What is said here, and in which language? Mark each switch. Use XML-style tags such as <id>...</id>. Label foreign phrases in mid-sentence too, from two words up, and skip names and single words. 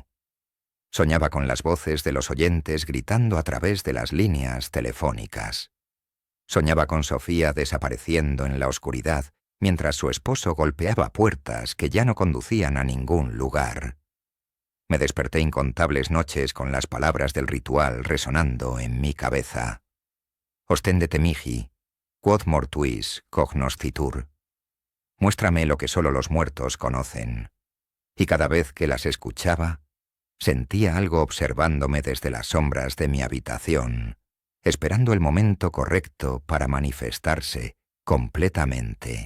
<es>Soñaba con las voces de los oyentes gritando a través de las líneas telefónicas. Soñaba con Sofía desapareciendo en la oscuridad mientras su esposo golpeaba puertas que ya no conducían a ningún lugar. Me desperté incontables noches con las palabras del ritual resonando en mi cabeza.</es> <la>Ostendete mihi, quod mortuis cognoscitur.</la> <es>Muéstrame lo que solo los muertos conocen. Y cada vez que las escuchaba, sentía algo observándome desde las sombras de mi habitación, esperando el momento correcto para manifestarse completamente.</es>